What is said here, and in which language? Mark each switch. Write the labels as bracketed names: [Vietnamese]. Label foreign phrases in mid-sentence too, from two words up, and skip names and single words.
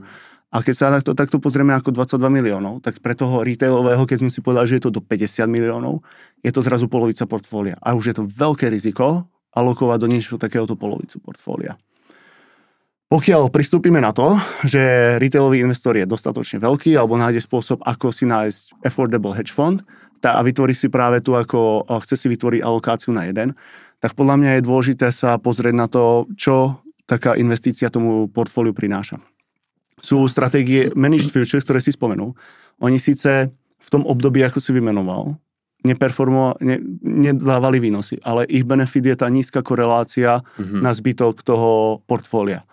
[Slovak] A keď sa takto pozrieme ako 22 miliónov, tak pre toho retailového, keď sme si povedali, že je to do 50 miliónov, je to zrazu polovica portfólia. A už je to veľké riziko alokovať do niečo takéhoto polovicu portfólia. Pokiaľ pristúpime na to, že retailový investor je dostatočne veľký alebo nájde spôsob, ako si nájsť [English] affordable hedge fund [Slovak] a vytvorí si práve tu, ako chce si vytvoriť alokáciu na jeden, tak podľa mňa je dôležité sa pozrieť na to, čo taká investícia tomu portfóliu prináša. Sú stratégie [English] Managed Futures, [Slovak] ktoré si spomenul. Oni síce v tom období, ako si vymenoval, nedávali výnosy, ale ich benefit je tá nízka korelácia na zbytok toho portfólia.